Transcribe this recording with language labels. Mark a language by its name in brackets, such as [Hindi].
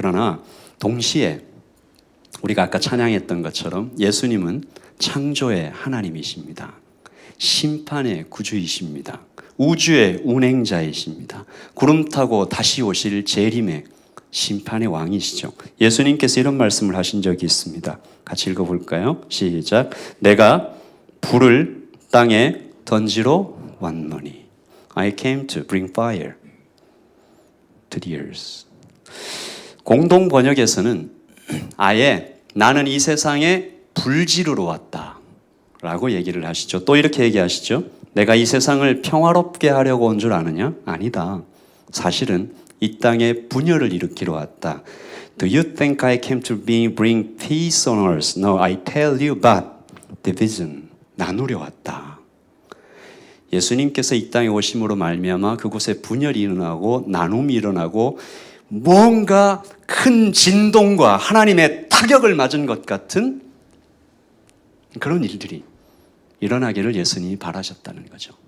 [Korean] 그러나 동시에 우리가 아까 찬양했던 것처럼 예수님은 창조의 하나님이십니다. 심판의 구주이십니다. 우주의 운행자이십니다. 구름 타고 다시 오실 재림의 심판의 왕이시죠. 예수님께서 이런 말씀을 하신 적이 있습니다. 같이 읽어볼까요? 시작. 내가 불을 땅에 던지러 왔노니 [English] I came to bring fire to the earth. [Korean] 공동 번역에서는 아예 나는 이 세상에 불지르러 왔다 라고 얘기를 하시죠. 또 이렇게 얘기하시죠. 내가 이 세상을 평화롭게 하려고 온 줄 아느냐? 아니다. 사실은 이 땅에 분열을 일으키러 왔다. [English] Do you think I came to bring peace on earth? No, I tell you but division. [Korean] 나누려 왔다. 예수님께서 이 땅에 오심으로 말미암아 그곳에 분열이 일어나고 나눔이 일어나고 뭔가 큰 진동과 하나님의 타격을 맞은 것 같은 그런 일들이 일어나기를 예수님이 바라셨다는 거죠.